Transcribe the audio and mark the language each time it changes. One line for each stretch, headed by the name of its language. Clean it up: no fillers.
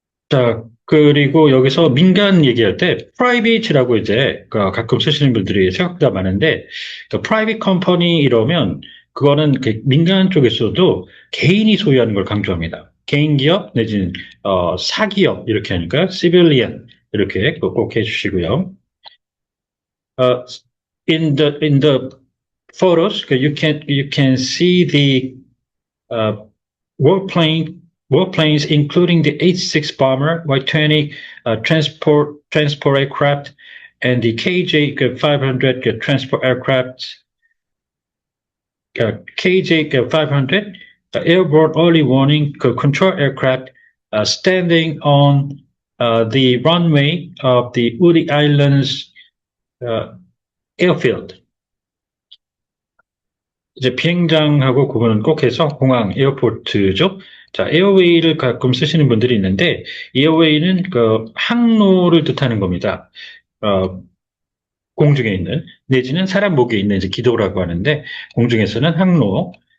Korean: 자, 그리고 여기서 민간 얘기할 때 private라고 이제 가끔 쓰시는 분들이 생각보다 많은데 private company 이러면 그거는 민간 쪽에서도 개인이 소유하는 걸 강조합니다. 개인 기업 내지는 사기업 이렇게 하니까 civilian 이렇게 꼭 해주시고요.
English: 어, in the photos, you can see the uh, warplane, warplanes, including the H-6 bomber, Y-20 transport aircraft, and the KJ-500 transport aircraft, KJ-500 airborne early warning control aircraft standing on the runway of the Woody Islands airfield.
Korean: 이제 비행장하고 구분은 꼭 해서 공항, 에어포트죠. 자, 에어웨이를 가끔 쓰시는 분들이 있는데, 에어웨이는 그 항로를 뜻하는 겁니다. 어, 공중에 있는, 내지는 사람 목에 있는 이제 기도라고 하는데, 공중에서는 항로.